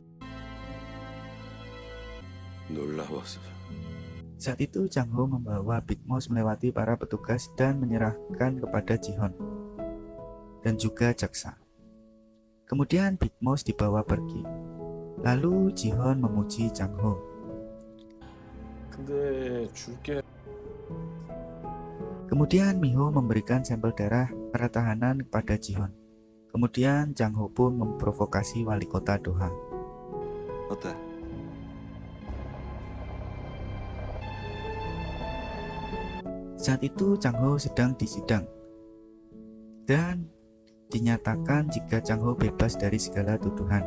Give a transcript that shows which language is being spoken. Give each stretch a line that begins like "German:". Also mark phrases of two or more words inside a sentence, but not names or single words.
Korean: 놀라워서
Indonesian: Saat itu Chang Ho membawa Big Mouse melewati para petugas dan menyerahkan kepada Ji-Hon dan juga jaksa. Kemudian Big Mouse dibawa pergi. Lalu Ji-Hon memuji Chang Ho.
Korean: 근데 줄게.
Indonesian: Kemudian Miho memberikan sampel darah para tahanan kepada Ji-Hon. Kemudian Chang Ho pun memprovokasi wali kota Doha.
Korean: 어때?
Indonesian: Saat itu Chang Ho sedang disidang dan dinyatakan jika Chang Ho bebas dari segala tuduhan.